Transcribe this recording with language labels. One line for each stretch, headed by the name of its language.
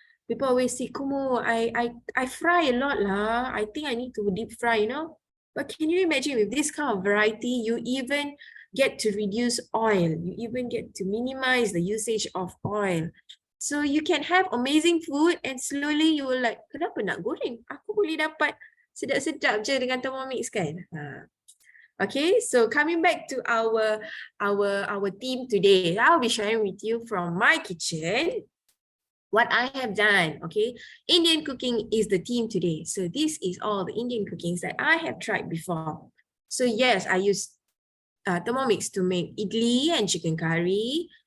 English: People always say, Kumu, I fry a lot lah. I think I need to deep fry, you know. But can you imagine with this kind of variety, you even get to reduce oil. You even get to minimize the usage of oil. So you can have amazing food and slowly you will like,
Malay: kenapa nak goreng? Aku boleh dapat sedap-sedap je dengan Thermomix kan?
English: Okay, so coming back to our theme today, I'll be sharing with you from my kitchen what I have done. Okay, Indian cooking is the theme today. So this is all the Indian cookings that I have tried before. So yes, I use Thermomix to make idli and chicken curry.